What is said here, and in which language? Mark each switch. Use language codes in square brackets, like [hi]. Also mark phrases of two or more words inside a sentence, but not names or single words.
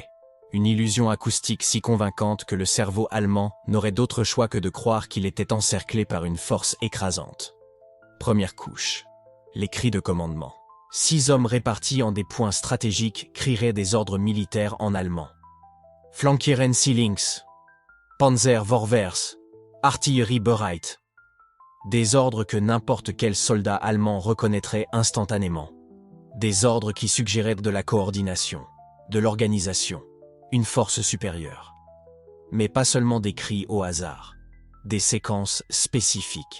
[fr] Une illusion acoustique si convaincante que le cerveau allemand n'aurait d'autre choix que de croire qu'il était encerclé par une force écrasante. Première couche. Les cris de commandement. 6 hommes répartis en des points stratégiques crieraient des ordres militaires en allemand. [de] Flankieren Sie links. Panzer vorwärts. Artillerie bereit. [fr] Des ordres que n'importe quel soldat allemand reconnaîtrait instantanément. Des ordres qui suggéraient de la coordination, de l'organisation. Une force supérieure. Mais pas seulement des cris au hasard. Des séquences spécifiques.